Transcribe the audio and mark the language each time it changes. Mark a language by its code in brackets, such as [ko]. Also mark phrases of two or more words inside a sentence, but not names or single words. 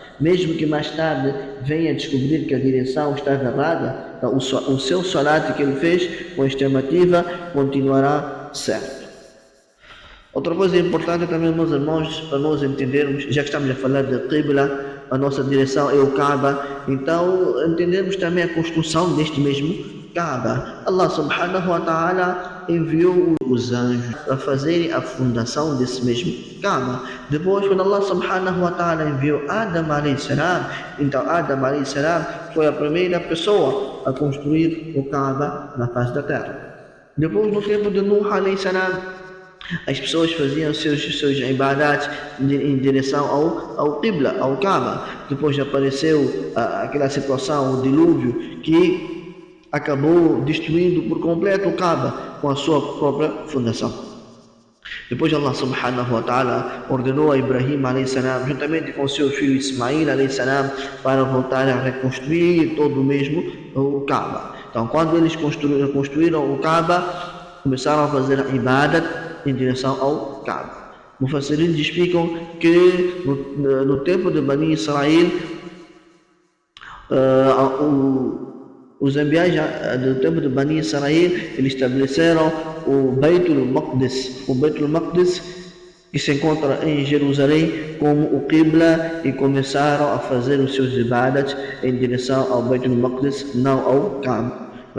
[pt] Mesmo que mais tarde venha descobrir que a direção estava errada, então o seu salat que ele fez com a estimativa continuará certo. Outra coisa importante também, meus irmãos, para nós entendermos, já que estamos a falar de Qibla, a nossa direção é o Kaaba, então entendermos também a construção deste mesmo Kaaba. [ar] الله سبحانه وتعالى [pt] enviou os anjos para fazerem a fundação desse mesmo Kaaba. Depois, quando [ar] الله سبحانه وتعالى [pt] enviou Adam [ar] عليه السلام, [pt] então Adam [ar] عليه السلام [pt] foi a primeira pessoa a construir o Kaaba na face da terra. Depois, no tempo de Nuh [ar] عليه السلام, [pt] as pessoas faziam seus ibadats em direção ao Qibla, ao Kaaba. Depois apareceu aquela situação, o dilúvio, que acabou destruindo por completo o Kaaba com a sua própria fundação. Depois [ar] الله سبحانه وتعالى [pt] ordenou a Ibrahim [ar] عليه السلام, [pt] juntamente com seu filho Ismail [ar] عليه السلام, [pt] para voltar a reconstruir todo o mesmo o Kaaba. Então, quando eles construíram o Kaaba, começaram a fazer a ibadat em direção ao Kaaba. Mufassirin explicam que no tempo de Bani Israel, os ambientes do tempo de Bani Israel, eles estabeleceram o Beitul Maqdis, que se encontra em Jerusalém, como o Qibla, e começaram a fazer os seus ibadats em direção ao Beitul Maqdis, não ao Kaaba.